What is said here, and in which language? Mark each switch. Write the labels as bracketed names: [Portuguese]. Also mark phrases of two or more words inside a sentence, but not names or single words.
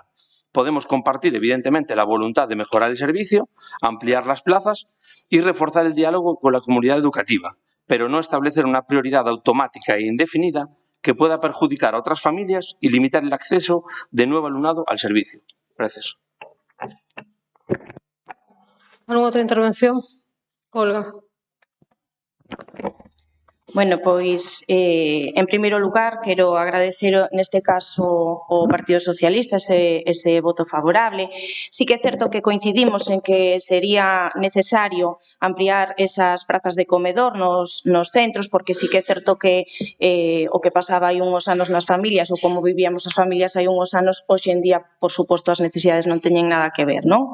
[Spanish] Podemos compartir, evidentemente, la voluntad de mejorar el servicio, ampliar las plazas y reforzar el diálogo con la comunidad educativa, pero no establecer una prioridad automática e indefinida que pueda perjudicar a otras familias y limitar el acceso de nuevo alumnado al servicio. Gracias. ¿Alguna otra intervención? Olga. [Galician] Bueno, pois, en primeiro lugar, quero agradecer neste caso ao Partido Socialista ese voto favorable. Sí que é certo que coincidimos en que sería necesario ampliar esas prazas de comedor nos centros, porque sí que é certo que o que pasaba hai unhos anos nas familias ou como vivíamos as familias hai unhos anos, hoxe en día, por suposto, as necesidades non teñen nada que ver, non?